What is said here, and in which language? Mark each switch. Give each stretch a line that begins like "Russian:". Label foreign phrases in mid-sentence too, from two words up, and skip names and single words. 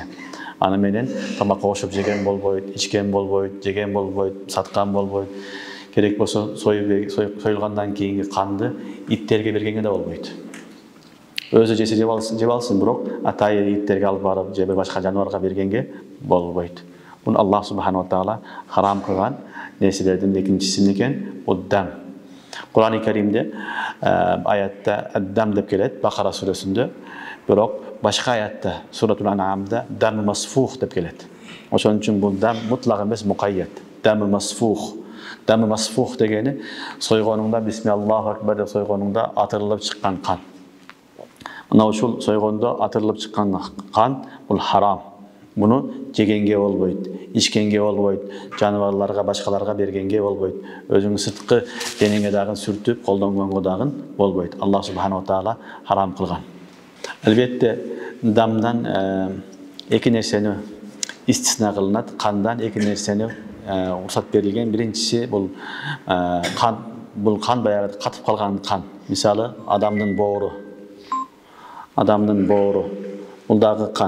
Kyrgyz: Аны менен тамак кошуп жеген болбойт, ичкен болбойт, жеген болбойт, саткан болбойт. Керек болсо союлгандан кийинки канды иттерге бергенге да болбойт. Өзү жесе жеп алсын, бирок атайы иттерге алып барып, же бир башка жаныбарга бергенге болбойт. Буну
Arabic: الله سبحانه وتعالى
Kyrgyz: харам кылган нерселердин экинчиси экен, бул дам. Кур'ан-ы Каримде аятта ад-дам деп келет, Бакара сүрөсүндө, бирок башка аятта Суратул Ан'амда
Arabic: دم مسفوح
Kyrgyz: деп келет. Ошон үчүн бул дам мутлак эмес, мукайят.
Arabic: دم مسفوح. دم مسفوح
Kyrgyz: дегени сойгонуңда
Arabic: بسم الله أكبر
Kyrgyz: деп сойгонуңда атырылып чыккан кан. Мына ушул сойгондо атырылып чыккан кан бул харам. Буну жегенге болбойт, ичкенге болбойт, жаныбарларга, башкаларга бергенге болбойт. Өзүңүн сырткы денеңе дагы сүртүп, колдонгонго дагы болбойт.
Arabic: الله سبحانه وتعالى
Kyrgyz: харам кылган. Албетте дамдан эки нерсени истисна кылынат. Кандан эки нерсени уруксат берилген. Биринчиси бул кан. Бул кан баягы катып калган кан. Мисалы адамдын боору. Бул дагы кан.